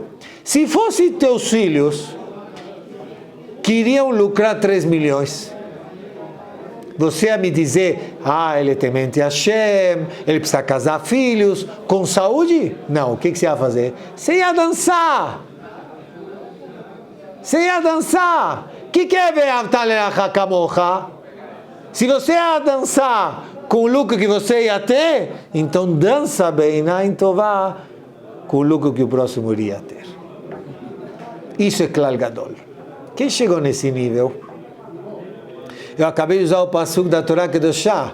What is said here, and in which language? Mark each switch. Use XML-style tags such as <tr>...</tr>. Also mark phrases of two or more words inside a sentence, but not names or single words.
<pt>Se fossem teus filhos que iriam lucrar 3 milhões, você ia me dizer, ele é temente a Hashem, ele precisa casar filhos, com saúde? Não, o que você ia fazer? Você ia dançar. Você ia dançar. O que é</pt> <he>ואהבת לרעך כמוך?</he> <pt>Se você ia dançar com o lucro que você ia ter, então dança bem, então vá com o lucro que o próximo iria ter. Isso é</pt> <he>כלל גדול.</he> <pt>Quem chegou nesse nível? Eu acabei de usar o pasuk da</pt> <he>תורה קדושה.</he>